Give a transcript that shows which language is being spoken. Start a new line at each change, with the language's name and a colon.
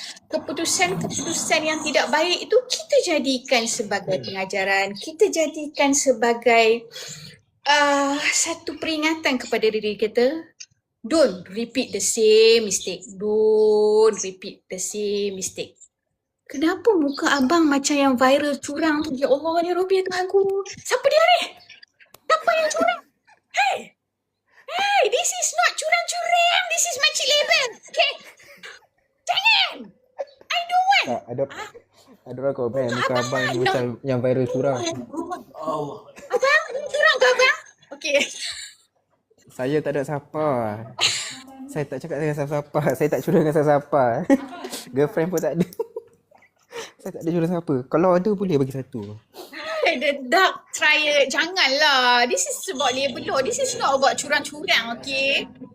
Malay: Keputusan-keputusan yang tidak baik itu kita jadikan sebagai pengajaran, kita jadikan sebagai satu peringatan kepada diri kita
English: Don't repeat the same mistake. Don't repeat the same mistake.
Malay: Kenapa muka abang macam yang viral curang tu? Ya Allah, ya Rabbi, ya Tuhanku. Siapa dia ni? Siapa yang curang? Hey!
English: Hey, this is not curang-curang. This is makcik label. Okay?
Malay: Jangan!
English: I don't want.
Malay: Tak, ada orang komen muka abang ni macam yang viral curang. Abang, curang ke abang? Okay. Saya tak ada siapa. Saya tak cakap dengan siapa-siapa. Saya tak curang dengan siapa-siapa. Girlfriend pun tak ada. Saya tak ada curang siapa. Kalau ada boleh bagi satu.
English: The dark triad.
Malay: Janganlah.
English: This is about label law. This is not about curang-curang, okay?